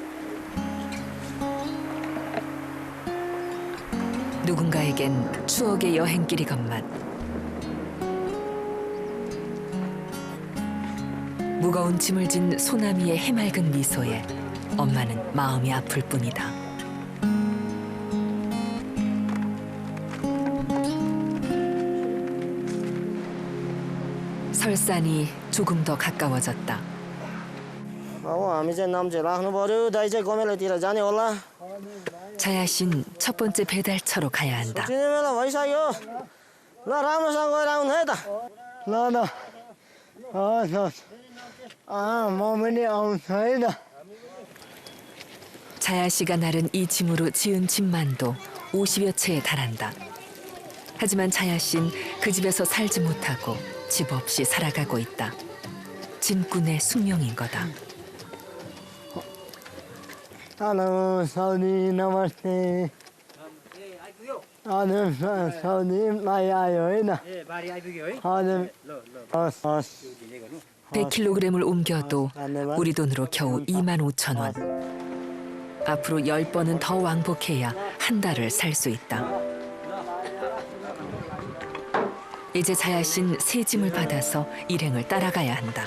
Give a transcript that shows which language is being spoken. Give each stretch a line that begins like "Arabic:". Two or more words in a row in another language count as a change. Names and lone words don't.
Korean: 누군가에겐 추억의 여행길이건만 무거운 짐을 진 소나미의 해맑은 미소에 엄마는 마음이 아플 뿐이다. 설산이 조금 더 가까워졌다.
Nepali: हामी चाहिँ नाम चाहिँ राख्नु पर्यो दाइ चाहिँ गमेलातिर जाने होला
Korean: 자야 씨는 첫 번째 배달처로 가야 한다.
Nepali: चिने बेला भइसक्यो ल राम्रोसँग गएर आउनु है त ल ल म पनि आउँछु है त
Korean: 자야 씨가 나른 이 짐으로 지은 집만도 50여 채에 달한다. 하지만 자야 씨는 그 집에서 살지 못하고 집 없이 살아가고 있다. 짐꾼의 숙명인 거다.
Nepali: हेलो साउदी नमस्ते हजुर साउदीलाई आयो होइन हजुर हस् हस्
Korean: 100kg을 옮겨도 우리 돈으로 겨우 25,000원. 앞으로 10번은 더 왕복해야 한 달을 살 수 있다. 이제 자야 씨는 새 짐을 받아서 일행을 따라가야 한다.